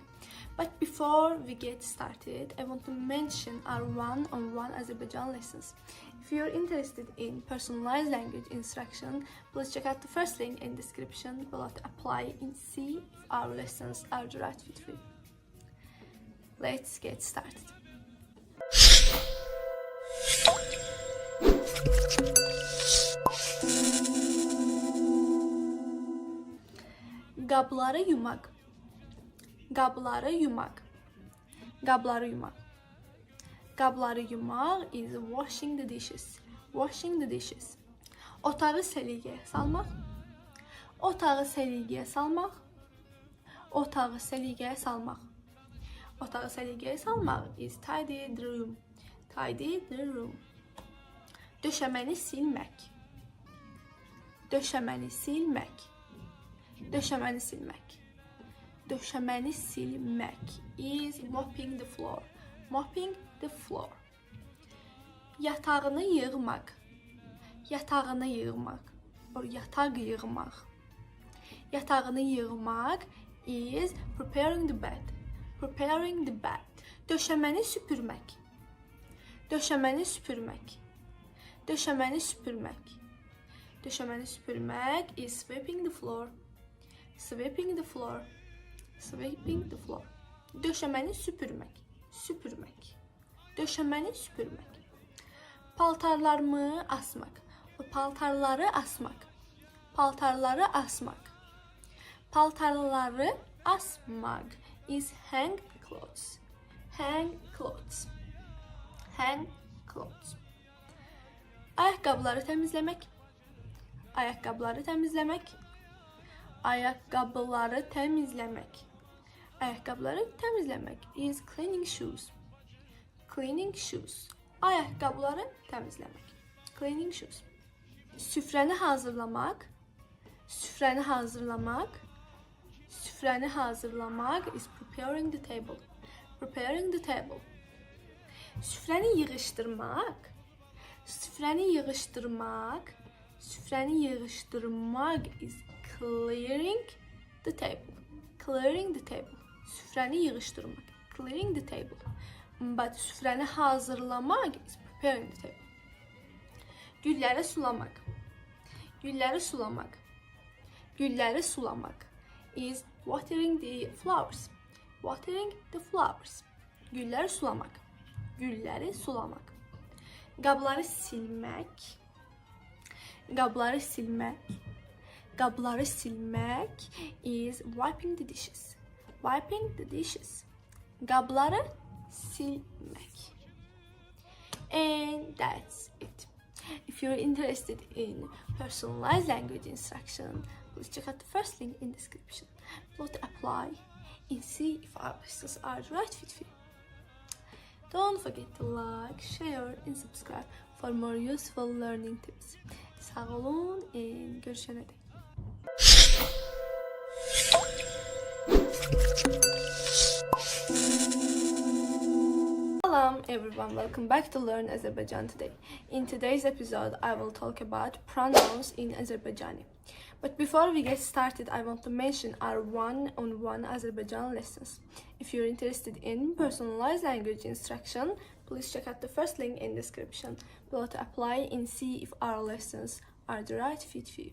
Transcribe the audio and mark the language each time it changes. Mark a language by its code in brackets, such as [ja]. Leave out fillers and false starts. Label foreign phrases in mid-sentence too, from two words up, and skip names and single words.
[en] But before we get started, I want to mention our one-on-one Azerbaijan lessons. If you're interested in personalized language instruction, please check out the first link in the description below to apply and see if our lessons are the right fit for you. Let's get started. [az] Qabları yumaq. Qabları yumaq. Qabları yumaq. Qabları yumaq [en] is washing the dishes. Washing the dishes. [az] Otağı səliqəyə salmaq. Otağı səliqəyə salmaq. Otağı səliqəyə salmaq. Otağı səliqəyə salmaq [en] is tidy the room. Tidy the room. [az] Döşəməni silmək. Döşəməni silmək. Döşəməni silmək. Döşəməni silmək [en] is mopping the floor. Mopping the floor. [az] Yatağını yığmaq. Yatağını yığmaq. Or yataq yığmaq. Yatağını yığmaq [en] is preparing the bed. Preparing the bed. [az] Döşəməni süpürmək. Döşəməni süpürmək. Döşəməni süpürmək. Döşəməni süpürmək [en] is sweeping the floor. Sweeping the floor. Sweeping the floor. [az] Döşəməni süpürmək. Süpürmək. Döşəməni süpürmək. Paltarlarımı asmaq. Paltarları asmaq. Paltarları asmaq. Paltarları asmaq [en] is hang clothes. Hang clothes. Hang clothes. [az] Ayaqqabıları təmizləmək. Ayaqqabıları təmizləmək. Ayaqqabıları təmizləmək. Ayaqqabıları təmizləmək [en] is cleaning shoes. Cleaning shoes. [az] Ayaqqabıları təmizləmək. [en] Cleaning shoes. [az] Süfrəni hazırlamaq. Süfrəni hazırlamaq. Süfrəni hazırlamaq [en] is preparing the table. Preparing the table. [az] Süfrəni yığışdırmaq. Süfrəni yığışdırmaq. Süfrəni yığışdırmaq [en] is clearing the table. Clearing the table. [az] Süfrəni yığışdırmaq. [en] Clearing the table. But [az] süfrəni hazırlamaq [en] is preparing the table. [az] Gülləri sulamaq. Gülləri sulamaq. Gülləri sulamaq [en] is watering the flowers. Watering the flowers. [az] Gülləri sulamaq. Gülləri sulamaq. Qabları silmək. Qabları silmək. Qabları silmək [en] is wiping the dishes. Wiping the dishes. [az] Qabları silmək. [en] And that's it. If you're interested in personalized language instruction, please check out the first link in the description below to apply and see if our lessons are the right fit for you. Don't forget to like, share and subscribe for more useful learning tips. [az] Sağ olun and görüşene dek. [en] Salam everyone, welcome back to Learn Azerbaijan today. In today's episode, I will talk about pronouns in Azerbaijani. But before we get started, I want to mention our one-on-one Azerbaijan lessons. If you're interested in personalized language instruction, please check out the first link in the description below to apply and see if our lessons are the right fit for you.